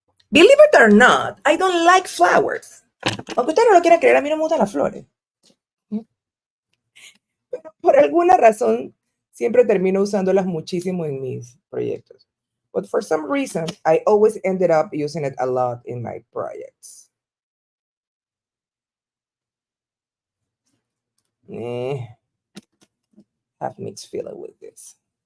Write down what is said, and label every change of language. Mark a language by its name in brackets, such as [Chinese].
[English] Believe it or not, I don't like flowers. [Spanish] Aunque usted no lo quiera creer, a mí no me gustan las flores. Pero por alguna razón, siempre termino usándolas muchísimo en mis proyectos. [English] But for some reason, I always ended up using it a lot in my projects. Eh, have mixed feeling with this.